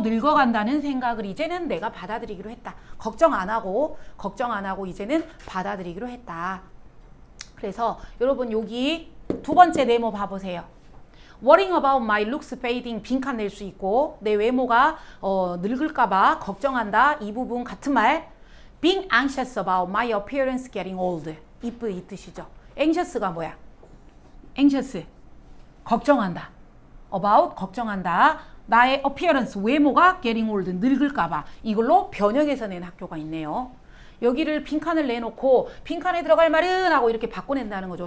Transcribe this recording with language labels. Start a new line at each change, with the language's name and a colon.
Korean: 늙어간다는 생각을 이제는 내가 받아들이기로 했다. 걱정 안 하고 이제는 받아들이기로 했다. 그래서 여러분 여기 두 번째 네모 봐보세요.
English: Worrying about my looks fading
Korean: 빈칸 낼 수 있고 내 외모가 늙을까봐 걱정한다. 이 부분 같은 말.
English: Being anxious about my appearance getting old.
Korean: 이 뜻이죠. anxious가 뭐야? anxious 걱정한다. about 걱정한다. 나의 appearance 외모가
English: getting old
Korean: 늙을까봐 이걸로 변형해서 낸 학교가 있네요. 여기를 빈칸을 내놓고 빈칸에 들어갈 말은 하고 이렇게 바꿔낸다는 거죠.